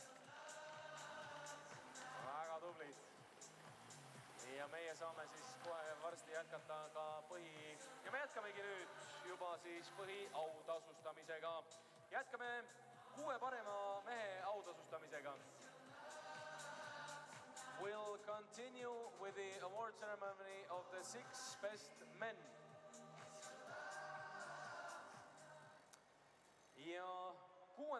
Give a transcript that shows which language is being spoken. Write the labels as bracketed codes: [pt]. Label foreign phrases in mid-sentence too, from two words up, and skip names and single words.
[et] Väga tublid. Ja meie saame siis kohe varsti jätkata ka ja me jätkamegi nüüd juba siis põhiautasustamisega. Jätkame 6 parema mehe autasustamisega. [en] We'll continue with the award ceremony of the 6 best men. [et] Ja 6.